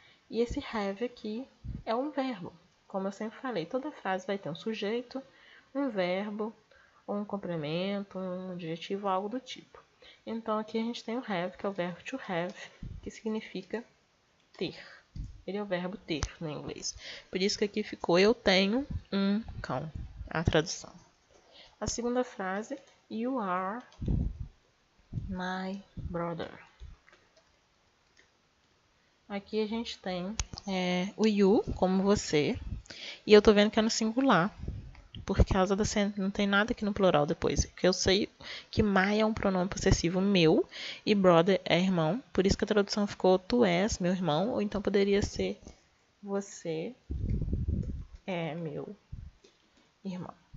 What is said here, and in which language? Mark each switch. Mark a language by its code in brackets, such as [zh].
[pt] E esse have aqui é um verbo. Como eu sempre falei, toda frase vai ter um sujeito, um verbo, ou um complemento, um adjetivo, algo do tipo. Então aqui a gente tem o have, que é o verbo to have, que significa ter. Ele é o verbo ter no inglês. Por isso que aqui ficou eu tenho um cão, a tradução. A segunda frase, [en] you are my brother. [pt] Aqui a gente tem o you, como você, e eu tô vendo que é no singular, por causa da não tem nada aqui no plural depois. Porque eu sei que my é um pronome possessivo meu e brother é irmão, por isso que a tradução ficou tu és meu irmão, ou então poderia ser você é meu irmão.